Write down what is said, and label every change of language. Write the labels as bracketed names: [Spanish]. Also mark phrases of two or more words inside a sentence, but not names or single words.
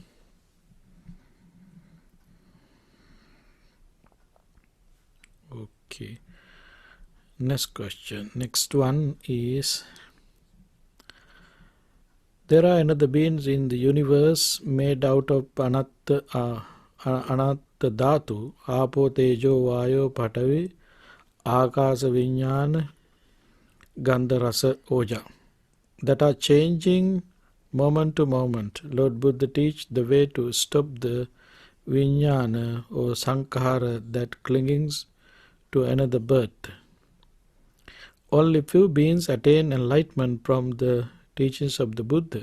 [English] Okay. Next question. Next one is, there are another beings in the universe made out of [Pali] anatta dhatu, apo tejo vayo patavi, akasa viññāna, gandha rasa oja, [English] that are changing moment to moment. Lord Buddha teach the way to stop the viññāna or sankhara, that clingings to another birth. Only few beings attain enlightenment from the teachings of the Buddha.